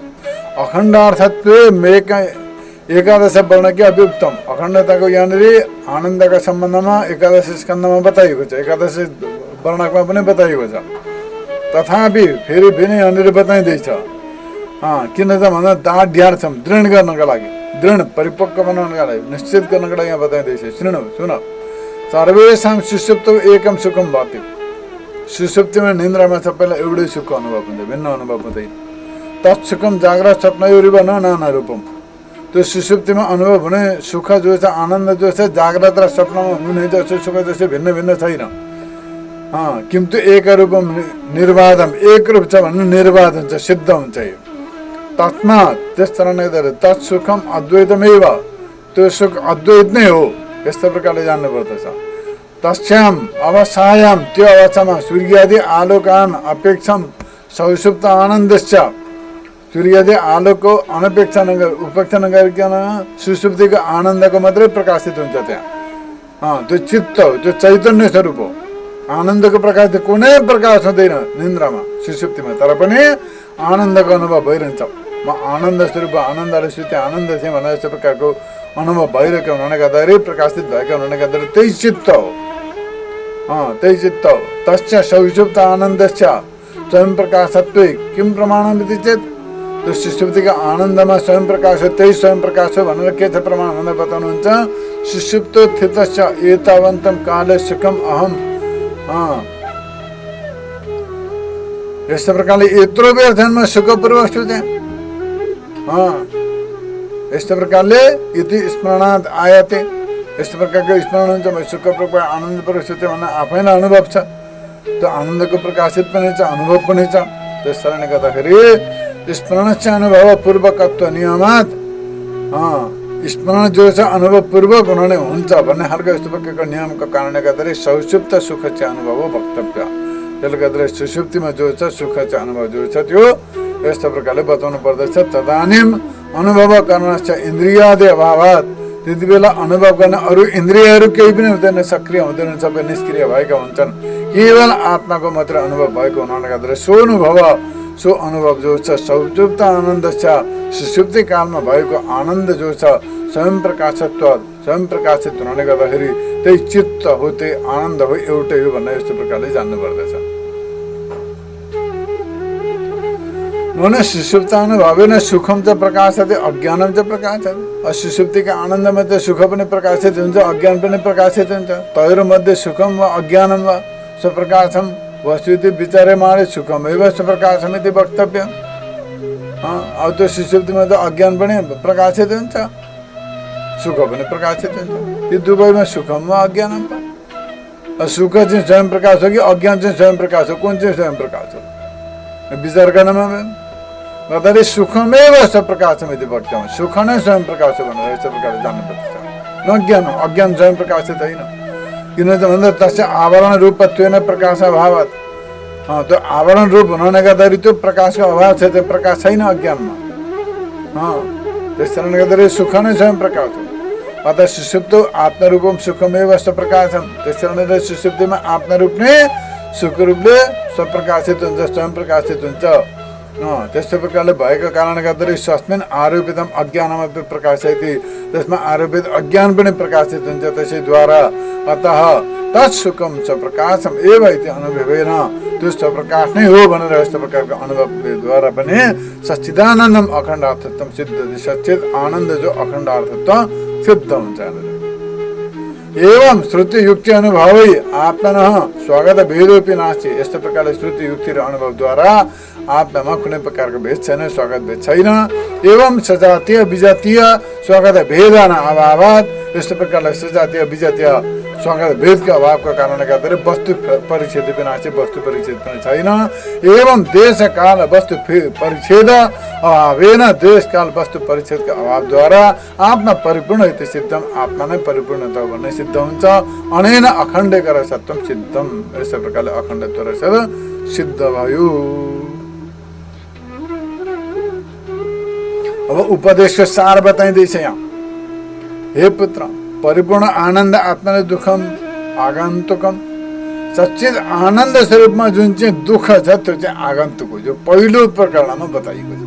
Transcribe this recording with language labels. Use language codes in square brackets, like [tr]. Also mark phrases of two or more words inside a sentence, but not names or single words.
[sa] अखण्डार्थत्वे मेक एकादश वर्णकै अभियुक्तम, [ne] अखण्डताको यहाँनिर आनन्दका सम्बन्धमा एकादश स्कन्धमा बताइएको छ, एकादश वर्णकमा पनि बताइएको छ। तथापि फेरि फेरि यहाँनिर बताइँदैछ। किन त भन्दा दाढ्यार्थम, दृढ गर्नका लागि, दृढ परिपक्व बनाउनका लागि, निश्चित गर्नका लागि यहाँ बताइँदैछ। सुन [sa] सर्वेषां सुषुप्तौ एकम सुखम भवति, [ne] सुषुप्तिमा निन्द्रामा सबैलाई एउटै सुख अनुभव हुन्छ, भिन्न अनुभव हुँदैन। [sa] तत्सुखम जाग्रत स्वप्नयोरिव न नाना रूपम, [ne] त्यो सुषुप्तिमा अनुभव हुने सुख जो छ, आनन्द जो छ, जाग्रत र स्वप्नमा हुने जस्तो सुख जस्तो भिन्न भिन्न छैन। [sa] किन्तु एक रूपम निर्वाधम, [ne] एक रूप छ भन्नु निर्वाध हुन्छ, सिद्ध हुन्छ यो। तस्मात् त्यस कारणले गर्दा [sa] तत्सुखम अद्वैतमेव, [ne] त्यो सुख अद्वैत नै हो, यस्तो प्रकारले जान्नुपर्दछ। [sa] तस्याम अवस्थायाम, [ne] त्यो अवस्थामा [sa] सूर्यादि आलोकान अपेक्षम सौसुप्त आनन्दश्च, [ne] सूर्यादि आलोकको अनपेक्षा उपेक्षा नगरिकन सुसुप्तिको आनन्दको मात्रै प्रकाशित हुन्छ त्यहाँ। त्यो चित्त हो, त्यो चैतन्य स्वरूप हो। आनन्दको प्रकाश कुनै प्रकाश हुँदैन निन्द्रामा, सुसुप्तिमा, तर पनि आनन्दको अनुभव भइरहन्छ। म आनन्द स्वरूप आनन्दले श्रुति आनन्द चाहिँ भनेर यस्तो प्रकारको अनुभव भइरहेको हुनाले गर्दाखेरि प्रकाशित भएको हुनाले गर्दाखेरि त्यही चित्त हो, त्यही चित्त हो। [sa] तस्य सौषुप्त आनन्दस्य स्वयं प्रकाशत्वे किम प्रमाणमिति चेत, [ne] त्यो सुषुप्तिको आनन्दमा स्वयं प्रकाश हो, त्यही स्वयं प्रकाश हो भनेर के छ प्रमाण भनेर बताउनुहुन्छ। [sa] सुषुप्तो स्थितस्य एतावन्तं काले सुखम अहम, [ne] यस्तो प्रकारले यत्रो बेर जन्म सुखपूर्वक छु त्यहाँ, यस्तो प्रकारले यति [sa] स्मरणात् आयते, [ne] यस्तो प्रकारको स्मरण हुन्छ म सुखपूर्वक आनन्दपूर्वक छु त्यो भन्ने आफैलाई अनुभव छ, त्यो आनन्दको प्रकाशित पनि छ, अनुभव पनि छ। त्यस कारणले गर्दाखेरि स्मरण चाहिँ [sa] अनुभव पूर्वकत्व नियमात, [ne] स्मरण जो छ अनुभव पूर्वक हुनाले हुन्छ भन्ने खालको यस्तो प्रकारको नियमको कारणले गर्दाखेरि सौषुप्त सुख चाहिँ अनुभव हो वक्तव्य। त्यसले गर्दाखेरि सुषुप्तिमा जो छ सुख चाहिँ अनुभव जो छ त्यो यस्तो प्रकारले बताउनु पर्दछ। [sa] तदानीम अनुभव कर्णस्य इन्द्रियादि अभावात, [ne] त्यति बेला अनुभव गर्ने अरू इन्द्रियहरू केही पनि हुँदैन, सक्रिय हुँदैन, सबै निष्क्रिय भएका हुन्छन्। केवल आत्माको मात्र अनुभव भएको हुनाले गर्दाखेरि सो अनुभव जो छ सौषुप्त आनन्द छ, सुषुप्ति कालमा भएको आनन्द जो छ स्वयं प्रकाशत्व, स्वयं प्रकाशित हुनाले गर्दाखेरि त्यही चित्त हो, त्यही आनन्द हो, एउटै हो भन्ने यस्तो प्रकारले जान्नु पर्दछ। [sa] न सुषुप्तानुभवेन सुखम च प्रकाशते [ne] अज्ञानम च प्रकाशते, सुषुप्तिका आनन्दमा त सुख पनि प्रकाशित हुन्छ, अज्ञान पनि प्रकाशित हुन्छ। [sa] तयोर्मध्ये सुखम वा अज्ञानम वा स्वप्रकाशम वस्तुति विचार्यमाणे सुखमेव स्वप्रकाशम इति वक्तव्य। [ne] अब त्यो सुषुप्तिमा त अज्ञान पनि प्रकाशित हुन्छ, सुख पनि प्रकाशित हुन्छ, यो दुवैमा [sa] सुखम वा अज्ञानम वा। [ne] सुख चाहिँ स्वयं प्रकाश हो कि अज्ञान चाहिँ स्वयं प्रकाश हो, कुन चाहिँ स्वयं प्रकाश हो विचार गर्नमा गर्दाखेरि [sa] सुखमेव स्वप्रकाशम यदि वक्तव्य, [ne] सुख नै स्वयं प्रकाश हो भनेर यस्तो प्रकारले जान्नुपर्छ। न अज्ञान, अज्ञान स्वयं प्रकाशित होइन, किन त भन्दा [sa] तस्य आवरण रूपत्वेन प्रकाश अभावत, [ne] त्यो आवरण रूप हुनाले गर्दाखेरि त्यो प्रकाशको अभाव छ, त्यो प्रकाश छैन अज्ञानमा। त्यस कारणले गर्दाखेरि सुख नै स्वयं प्रकाश हो। [sa] अतः सुषुप्त आत्मरूपम सुखमेव स्वप्रकाशम, [ne] त्यस कारणले सुषुप्तिमा आत्मरूप नै सुख रूपले स्वप्रकाशित हुन्छ, स्वयं प्रकाशित हुन्छ। त्यस्तो प्रकारले भएको कारणले गर्दाखेरि [sa] स्वस्मिन् आरोपितम अज्ञानमपि प्रकाशयति, [ne] त्यसमा आरोपित अज्ञान पनि प्रकाशित हुन्छ त्यसैद्वारा। [sa] अतः तत्सुखम स्वप्रकाशम एव इति अनुभवेन, [ne] त्यो स्वप्रकाश नै हो भनेर यस्तो प्रकारको अनुभवद्वारा पनि [sa] सच्चिदानन्दम अखण्डार्थत्व सिद्ध, [ne] सच्चिद आनन्द जो अखण्डार्थत्व सिद्ध हुन्छ। [sa] एवं श्रुति युक्ति अनुभवै आत्मनः स्वागत भेदोपि नास्ति, [ne] यस्तो प्रकारले श्रुति युक्ति र अनुभवद्वारा आत्मामा कुनै प्रकारको भेद छैन, स्वागत भेद छैन। [sa] एवं सजातीय विजातीय स्वागत भेदन अभावात, [ne] यस्तो प्रकारले सजातीय विजातीय स्वागत भेदको अभावको कारणले गर्दाखेरि वस्तु परिच्छेद पनि नास्ति, वस्तु परिच्छेद पनि छैन। [sa] एवं देश काल वस्तु परिच्छेद अभावेन, [ne] देश काल वस्तु परिच्छेदको अभावद्वारा [sa] आत्मा परिपूर्ण इति सिद्धम, [ne] आत्मा नै परिपूर्णता भन्ने सिद्ध हुन्छ। [sa] अनेन अखण्डेकर सत्वम सिद्धम, [ne] यस्तो प्रकारले अखण्डत्व र सिद्ध भयो। अब उपदेशको सार बताइँदैछ यहाँ। हे पुत्र, [sa] परिपूर्ण आनन्द आत्मा दुःखम आगन्तुकम, [ne] सच्चित आनन्द स्वरूपमा जुन चाहिँ दुःख छ त्यो चाहिँ आगन्तुक हो, जो पहिलो प्रकरणमा बताइएको छ।